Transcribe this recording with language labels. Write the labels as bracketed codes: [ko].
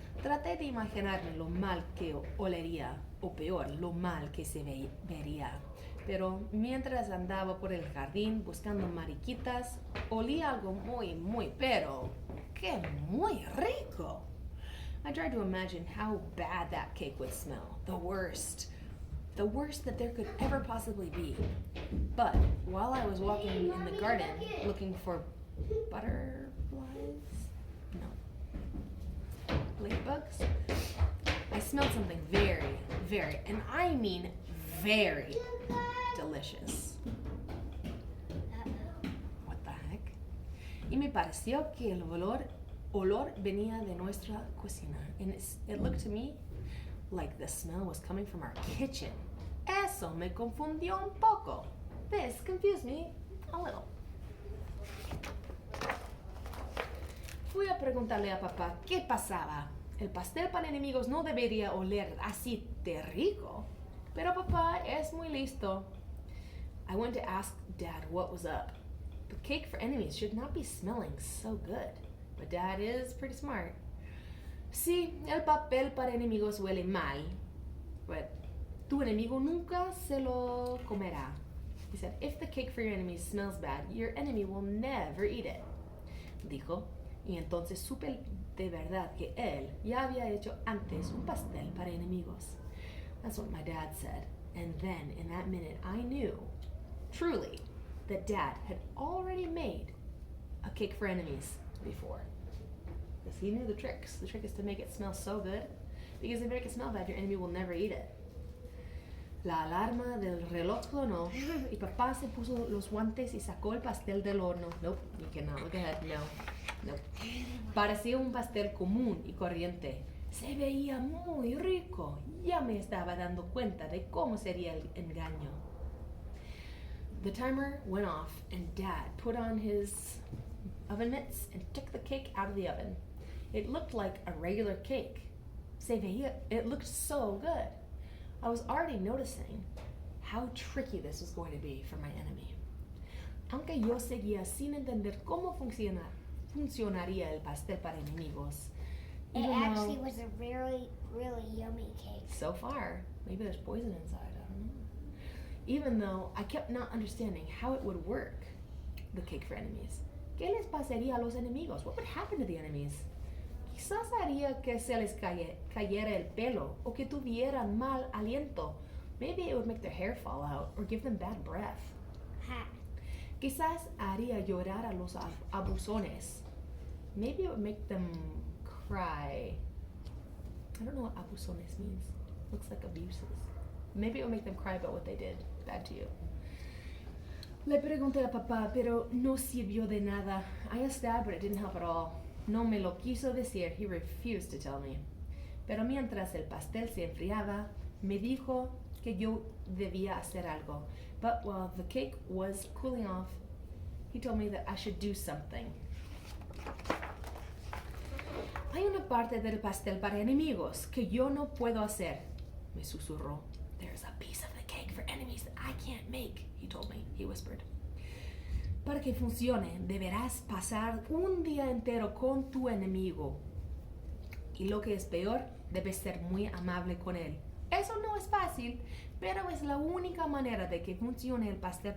[es] Traté de imaginarme lo mal que olería, o peor, lo mal que se vería. Pero mientras andaba por el jardín buscando mariquitas, olía algo pero que muy rico. [en] I tried to imagine how bad that cake would smell. The worst that there could ever possibly be. But while I was walking in the garden looking for butterflies? No. Ladybugs? I smelled something very, and I mean very delicious. What the heck? [es] Y me pareció que el olor venía de nuestra cocina. [en] And it looked to me like the smell was coming from our kitchen. [es] Eso me confundió un poco. [en] This confused me a little. [es] Fui a preguntarle a papá qué pasaba. El pastel para enemigos no debería oler así de rico. Pero papá es muy listo. [en] I went to ask Dad what was up. The cake for enemies should not be smelling so good. But Dad is pretty smart. [es] Sí, el papel para enemigos huele mal. But tu enemigo nunca se lo comerá. [en] He said, if the cake for your enemies smells bad, your enemy will never eat it. [es] Dijo, y entonces supe de verdad que él ya había hecho antes un pastel para enemigos. [en] That's what my dad said. And then, in that minute, I knew, truly, that Dad had already made a cake for enemies before. Because he knew the tricks. The trick is to make it smell so good. Because if you make it smell bad, your enemy will never eat it. [es] La alarma del reloj sonó y papá se puso los guantes y sacó el pastel del horno. [en] Nope, you cannot look ahead. No. [es] Parecía un pastel común y corriente. Se veía muy rico. Ya me estaba dando cuenta de cómo sería el engaño. [en] The timer went off and Dad put on his oven mitts and took the cake out of the oven. It looked like a regular cake. It looked so good. I was already noticing how tricky this was going to be for my enemy. [es] Aunque yo seguía sin entender cómo funcionaría el pastel para enemigos. [en] It actually was a really, really yummy cake. So far, maybe there's poison inside, I don't know. Even though I kept not understanding how it would work, the cake for enemies. [es] ¿Qué les pasaría a los enemigos? [en] What would happen to the enemies? [es] Quizás haría que se les cayera el pelo o que tuvieran mal aliento. [en] Maybe it would make their hair fall out or give them bad breath. Ha. [es] Quizás haría llorar a los abusones. [en] Maybe it would make them cry. I don't know what abusones means. Looks like abuses. Maybe it would make them cry about what they did bad to you. [es] Le pregunté a papá, pero no sirvió de nada. [en] I asked Dad, but it didn't help at all. [es] No me lo quiso decir. [en] He refused to tell me. [es] Pero mientras el pastel se enfriaba, me dijo que yo debía hacer algo. [en] But while the cake was cooling off, he told me that I should do something. [es] Hay una parte del pastel para enemigos que yo no puedo hacer, me susurró. [en] There's a piece of the cake for enemies that I can't make, he told me, he whispered. [es] Para que funcione, deberás pasar un día entero con tu enemigo. Y lo que es peor, debes ser muy amable con él. Eso no es fácil, pero es la única manera de que funcione el pastel